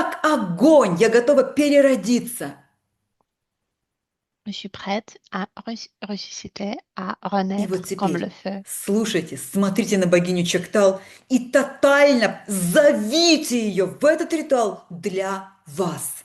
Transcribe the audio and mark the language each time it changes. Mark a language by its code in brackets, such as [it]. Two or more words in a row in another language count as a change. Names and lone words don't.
[ru] Как огонь, я готова переродиться. [fr] Je suis prête à ressusciter, à [ru] И вот [fr] renaître comme le [ru] теперь [fr] feu. [ru] слушайте, смотрите на богиню Чоктал и тотально зовите ее в этот ритуал для вас.